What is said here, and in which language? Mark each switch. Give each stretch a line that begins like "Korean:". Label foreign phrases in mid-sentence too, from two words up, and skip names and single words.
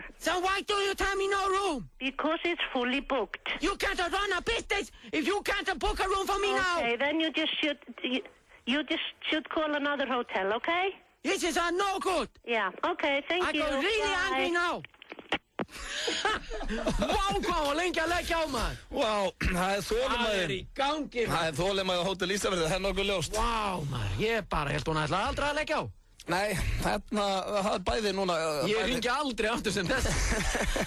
English: So why do you tell me no room? Because it's fully booked. You can't run a business if you can't book a room for me now. Okay, then you just should call another hotel, okay? This is no good. Yeah, okay, thank you. I go really angry now.
Icelandic: Vá, hvað var lengi að leggja á maður. Vá, það er þolinmæði. Það í gangi maður. Það er þolinmæði á Hótel Ísafirði, það er nokkuð ljóst. Vá maður, ég bara held hún ætlaði aldrei að leggja á. Nei, það er bæði núna... Ég ringi aldrei aftur sem þess.